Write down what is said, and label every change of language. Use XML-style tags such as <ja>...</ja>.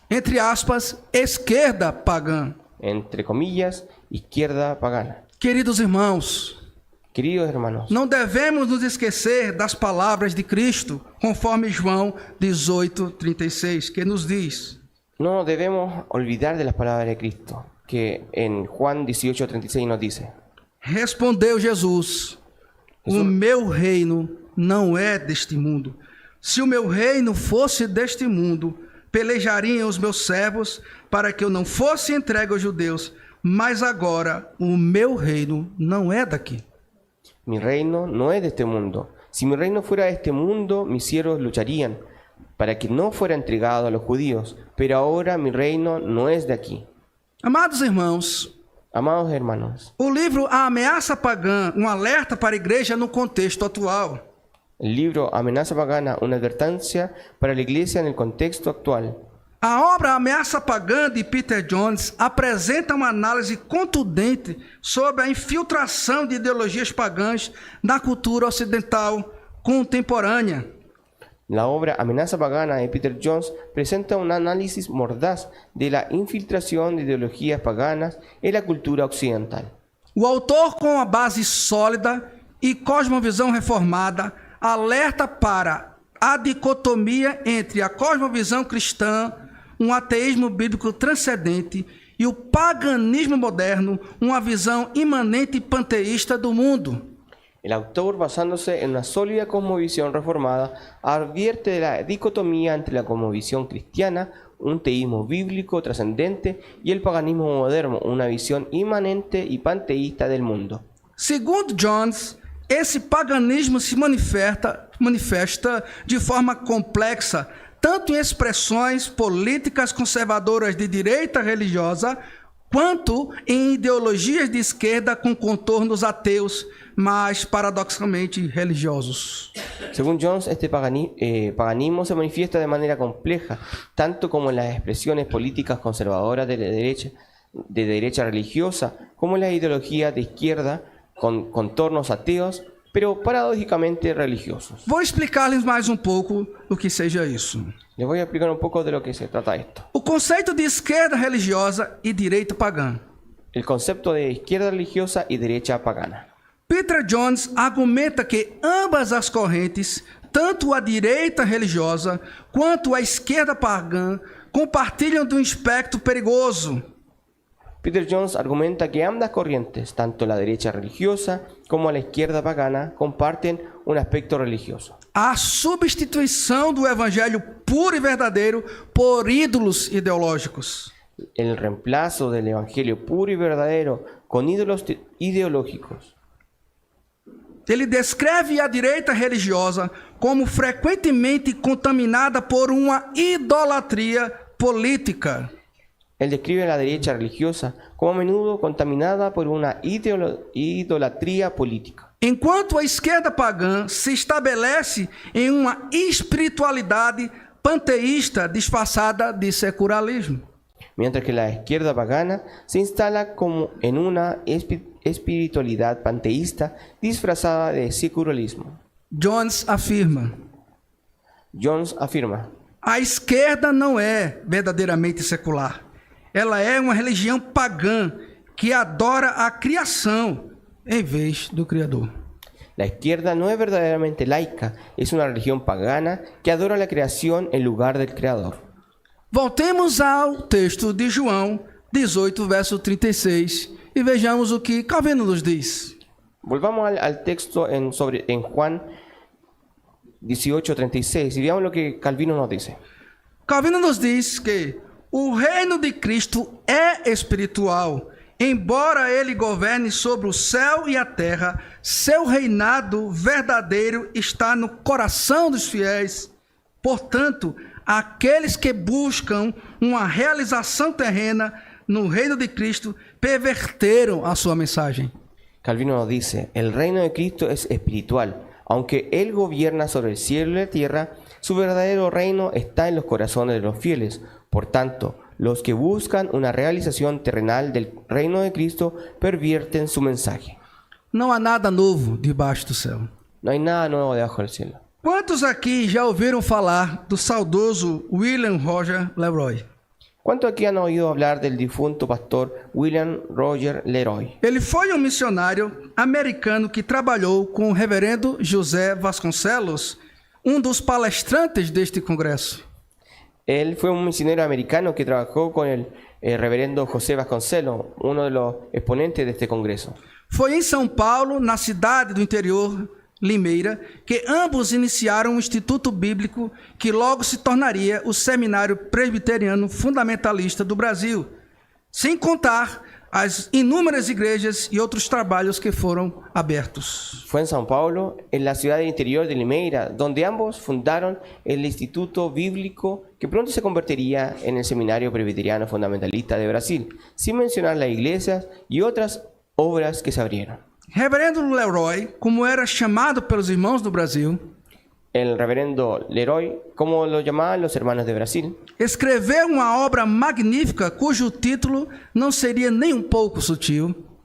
<pt>Entre aspas, esquerda pagã.</pt> <es>entre comillas, izquierda pagana.</es> <pt>Queridos irmãos,</pt> <es>Queridos hermanos,</es> <pt>não devemos nos esquecer das palavras de Cristo, conforme João 18:36, que nos diz:</pt> <es>no debemos olvidar de las palabras de Cristo, que en Juan 18:36 nos dice:</es> <pt>Respondeu Jesus: O meu reino não é deste mundo. Se o meu reino fosse deste mundo, pelejariam os meus servos para que eu não fosse entregue aos judeus. Mas agora o meu reino não é daqui.</pt> <es>Mi reino no es de este mundo. Si mi reino fuera de este mundo, mis siervos lucharían para que no fuera entregado a los judíos, pero ahora mi reino no es de aquí.</es> <pt>Amados irmãos,</pt> <es>Amados hermanos,</es> <pt>o livro A Ameaça Pagã, um alerta para a igreja no contexto atual.</pt> <es>el libro Amenaza Pagana, una advertencia para la iglesia en el contexto actual.</es> <pt>A obra Ameaça Pagã, de Peter Jones, apresenta uma análise contundente sobre a infiltração de ideologias pagãs na cultura ocidental contemporânea.</pt> <es>La obra Amenaza Pagana de Peter Jones presenta un análisis mordaz de la infiltración de ideologías paganas en la cultura occidental.</es> <pt>O autor, com a base sólida e cosmovisão reformada, alerta para a dicotomia entre a cosmovisão cristã, um ateísmo bíblico transcendente, e o paganismo moderno, uma visão imanente e panteísta do mundo.</pt> <es>El autor, basándose en una sólida cosmovisión reformada, advierte de la dicotomía entre la cosmovisión cristiana, un teísmo bíblico trascendente, y el paganismo moderno, una visión inmanente y panteísta del mundo.</es> <pt>Segundo Jones, esse paganismo se manifesta de forma complexa, tanto em expressões políticas conservadoras de direita religiosa, quanto em ideologias de esquerda com contornos ateus, mas paradoxalmente religiosos.</pt> <es>Según Jones, este paganismo se manifiesta de manera compleja, tanto como en las expresiones políticas conservadoras de derecha religiosa, como en las ideologías de izquierda con contornos ateos, pero paradójicamente religiosos.</es> <pt>Vou explicar-lhes mais pouco o que seja isso.</pt> <es>Les voy a explicar un poco de lo que se trata esto.</es> <pt>O conceito de esquerda religiosa e direita pagã.</pt> <es>El concepto de izquierda religiosa y derecha pagana.</es> <pt>Peter Jones argumenta que ambas as correntes, tanto a direita religiosa quanto a esquerda pagã, compartilham de um espectro perigoso.</pt> <es>Peter Jones argumenta que ambas corrientes, tanto la derecha religiosa como la izquierda pagana, comparten un aspecto religioso.</es> <pt>A substituição do evangelho puro e verdadeiro por ídolos ideológicos.</pt> <es>El reemplazo del evangelio puro y verdadero con ídolos ideológicos.</es> <pt>ele descreve a direita religiosa como frequentemente contaminada por uma idolatria política.</pt> <es>Él describe a la derecha religiosa como a menudo contaminada por una idolatría política.</es> <pt>Enquanto a esquerda pagã se estabelece em uma espiritualidade panteísta disfarçada de secularismo.</pt> <es>Mientras que la izquierda pagana se instala como en una espiritualidad panteísta disfrazada de secularismo.</es> <pt>Jones afirma:</pt> <es>Jones afirma:</es> <pt>a esquerda não é verdadeiramente secular. Ela é uma religião pagã que adora a criação em vez do Criador.</pt> <es>la izquierda no es verdaderamente laica, es una religión pagana que adora la creación en lugar del Creador.</es> <pt>Voltemos ao texto de João 18, verso 36 e vejamos o que Calvino nos diz.</pt> <es>Volvamos al texto en Juan 18:36 y veamos lo que Calvino nos dice.</es> <pt>Calvino nos diz que o reino de Cristo é espiritual. Embora ele governe sobre o céu e a terra, seu reinado verdadeiro está no coração dos fiéis. Portanto, aqueles que buscam uma realização terrena no reino de Cristo perverteram a sua mensagem.</pt> <es>Calvino nos dice, el reino de Cristo es espiritual. Aunque Él gobierna sobre el cielo y la tierra, su verdadero reino está en los corazones de los fieles. Por tanto, los que buscan una realización terrenal del reino de Cristo pervierten su mensaje.</es> <pt>Não há nada novo debaixo do céu.</pt> <es>No hay nada nuevo debajo del cielo.</es> <pt>Quantos aqui já ouviram falar do saudoso William Roger Leroy?</pt> <es>¿Cuántos aquí han oído hablar del difunto pastor William Roger Leroy?</es> <pt>Ele foi um missionário americano que trabalhou com o reverendo José Vasconcelos, um dos palestrantes deste congresso.</pt> <es>Él fue un misionero americano que trabajó con el reverendo José Vasconcelos, uno de los exponentes de este congreso.</es> <pt>Foi em São Paulo, na cidade do interior, Limeira, que ambos iniciaram um instituto bíblico que logo se tornaria o Seminário Presbiteriano Fundamentalista do Brasil, sem contar as inúmeras igrejas e outros trabalhos que foram abertos.</pt> <es>Fue en São Paulo, en la ciudad interior de Limeira, donde ambos fundaron el Instituto Bíblico que pronto se convertiría en el Seminario Presbiteriano Fundamentalista de Brasil, sin mencionar las iglesias y otras obras que se abrieron.</es> <pt>Reverendo Leroy, como era chamado pelos irmãos do Brasil,</pt> <es>El reverendo Leroy, como lo llamaban los hermanos de Brasil,</es> <pt>escreveu uma obra magnífica cujo título não seria nem um pouco sutil.</pt>